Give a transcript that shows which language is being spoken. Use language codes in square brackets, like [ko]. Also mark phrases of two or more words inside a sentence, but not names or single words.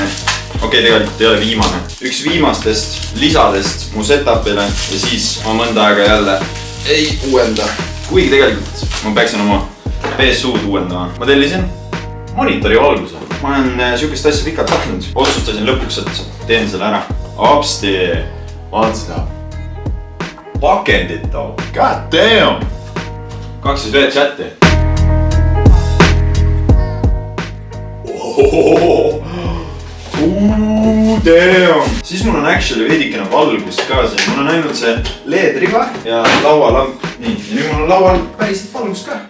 [et] Okei, tegelikult ei ole viimane. Üks viimastest lisadest mu setupile ja siis ma mõnda aega jälle ei uuenda. Kuigi tegelikult ma peaksin oma PSU-d uuendama. Ma tellisin monitori valguse. Ma olen siukest asja pikalt tahtnud. Otsustasin lõpuks, et teen selle ära. Hopsti. Vaata seda pakendit too. [en] God damn. 2 [et] veel chati. [en] Damn. [et] Siis mul on actually veidikene valgust ka siin. Mul on ainult see LED-riba ja laualamp. Nii, ja nüüd mul on laual päriselt valgust ka.